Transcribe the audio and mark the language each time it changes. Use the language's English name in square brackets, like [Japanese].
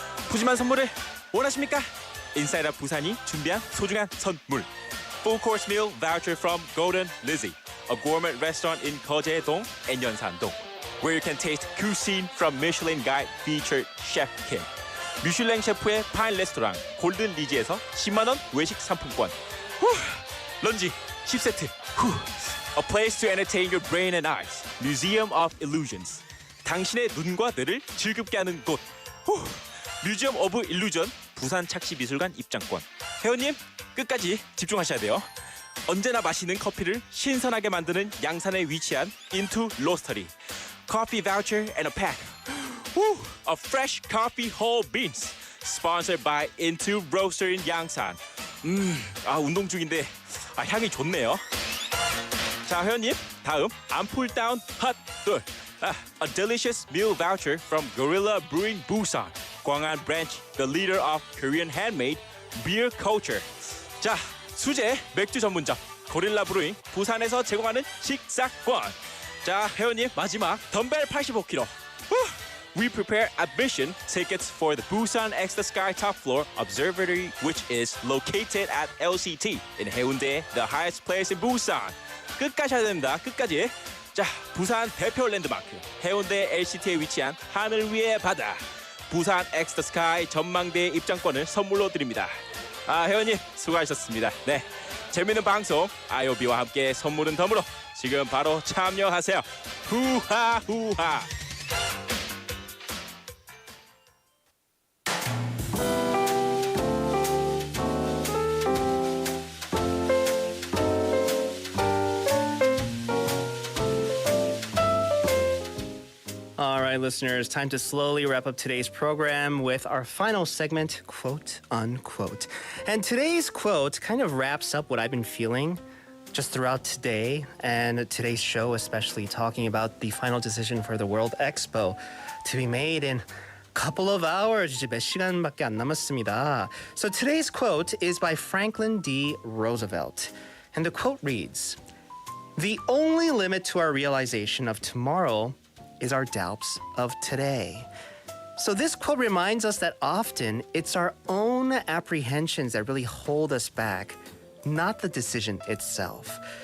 [Korean] 푸짐한 선물을 원하십니까? 인싸의학 부산이 준비한 소중한 선물. [English] Full course meal voucher from Golden Lizzie, a gourmet restaurant in 거제동 and 연산동, where you can taste cuisine from Michelin Guide featured Chef Kim. [Korean] 미슐랭 셰프의 파인 레스토랑 골든 리지에서 10만 원 외식 상품권. 런지 10세트. [English] A place to entertain your brain and eyes. Museum of Illusions. [Korean] 당신의 눈과 뇌를 즐겁게 하는 곳. 뮤지엄 오브 일루전 부산 착시미술관 입장권. 회원님 끝까지 집중하셔야 돼요. 언제나 마시는 커피를 신선하게 만드는 양산에 위치한 Into Roastery. [English] Coffee voucher and a pack. A fresh coffee whole beans. Sponsored by Into Roastery in 양산. [Korean] 운동 중인데 향이 좋네요. 자, 회원님 다음 암풀 다운 핫 둘. [English] A delicious meal voucher from Gorilla Brewing Busan, 광안 branch, the leader of Korean handmade beer culture. [Korean] 자, 수제 맥주 전문점 고릴라 브루잉 부산에서 제공하는 식사권. 자, 회원님 마지막 덤벨 85kg. [English] We prepare admission tickets for the Busan X the Sky Top Floor Observatory, which is located at LCT in Haeundae, the highest place in Busan. [Korean] 끝까지 해야 됩니다. 끝까지. 자, 부산 대표 랜드마크 해운대 LCT에 위치한 하늘 위의 바다 부산 X the Sky 전망대 입장권을 선물로 드립니다. 회원님 수고하셨습니다. 네, 재밌는 방송 IOB와 함께 선물은 덤으로 지금 바로 참여하세요. 후하 후하. [English] All right, listeners, time to slowly wrap up today's program with our final segment, quote unquote. And today's quote kind of wraps up what I've been feeling just throughout today and today's show, especially talking about the final decision for the World Expo to be made in a couple of hours. [Korean] 이제 몇 시간밖에 안 남았습니다. [English] So today's quote is by Franklin D. Roosevelt. And the quote reads, "The only limit to our realization of tomorrow is our doubts of today." So this quote reminds us that often it's our own apprehensions that really hold us back, not the decision itself.